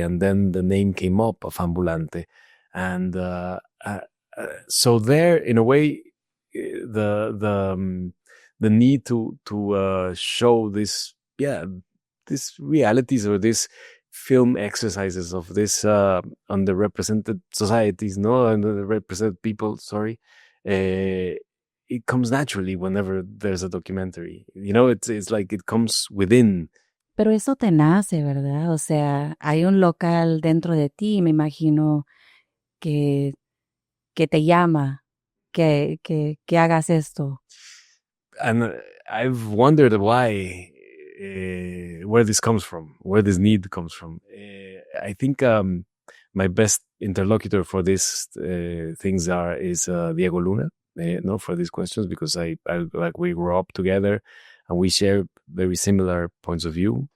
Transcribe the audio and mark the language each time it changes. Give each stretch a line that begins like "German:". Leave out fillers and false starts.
English: And then the name came up of Ambulante. And so there, in a way, the need to show these realities or these film exercises of this underrepresented societies, underrepresented people. Sorry, it comes naturally whenever there's a documentary. It's like it comes within.
Spanish: Pero eso te nace, ¿verdad? O sea, hay un local dentro de ti, me imagino, que te llama, que hagas esto.
English: And I've wondered why where this comes from, where this need comes from. I think my best interlocutor for these things is Diego Luna. No, for these questions, because I like we grew up together and we share very similar points of view.